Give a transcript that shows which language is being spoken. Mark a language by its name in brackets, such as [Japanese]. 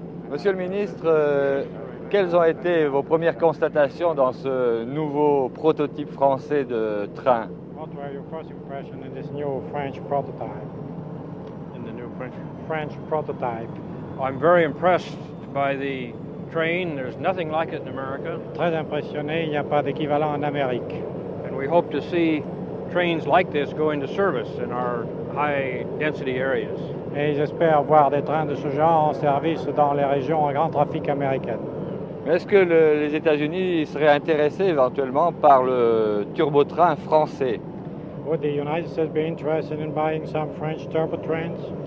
[French] Monsieur le ministre, quelles ont été vos premières constatations dans ce nouveau prototype français de train ? [English] I'm very impressed by the train. There's nothing like it in America. [French] Très impressionné, il n'y a pas d'équivalent en Amérique. [English] And we hope to see trains like this go into service in our high density areas. [French] Et j'espère voir des trains de ce genre en service dans les régions à grand trafic américaines. Mais est-ce que les États-Unis seraient intéressés éventuellement par le turbotrain français? [English] Would the United States be interested in buying some French turbotrains?